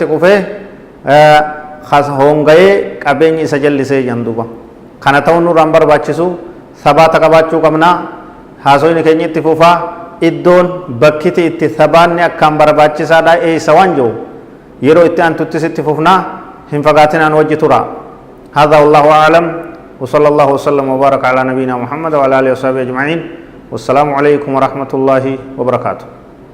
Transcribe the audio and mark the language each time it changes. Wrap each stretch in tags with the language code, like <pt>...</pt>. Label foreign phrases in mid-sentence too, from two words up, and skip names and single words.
<om>kufee hongayee qabeenyi isa jallisee jiran duuba kana ta'uun nurraan barbaachisu sabaata qabaachuu qabnaa haasoyni keenya itti fufaa iddoon bakkiti itti sabaanni akkaan barbaachisaadha eeysa waan jiru yeroo itti antuttis itti fufnaa hin fagaatinaan wajji tura</om> <ar>هذا والله أعلم وصلى الله وسلم وبارك على نبينا محمد وعلى آله وصحبه أجمعين والسلام عليكم ورحمة الله وبركاته</ar>